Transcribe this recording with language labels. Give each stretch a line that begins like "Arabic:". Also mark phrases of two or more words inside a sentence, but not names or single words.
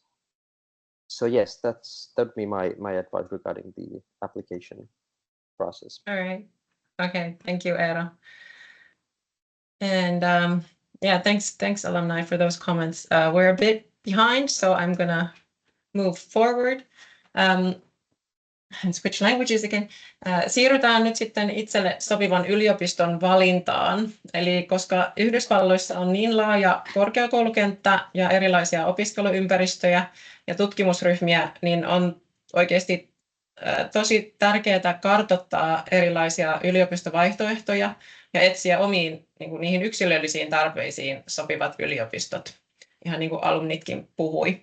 English: So yes, that'd be my advice regarding the application process. All right. Okay. Thank you, Eero. And yeah, thanks alumni for those comments. We're a bit behind, so I'm gonna move forward. Switch languages again.
Finnish: Siirrytään nyt sitten itselle sopivan yliopiston valintaan. Eli koska Yhdysvalloissa on niin laaja korkeakoulukenttä ja erilaisia opiskeluympäristöjä ja tutkimusryhmiä, niin on oikeasti tosi tärkeää kartoittaa erilaisia yliopistovaihtoehtoja ja etsiä omiin niihin yksilöllisiin tarpeisiin sopivat yliopistot, ihan niin kuin alumnitkin puhui.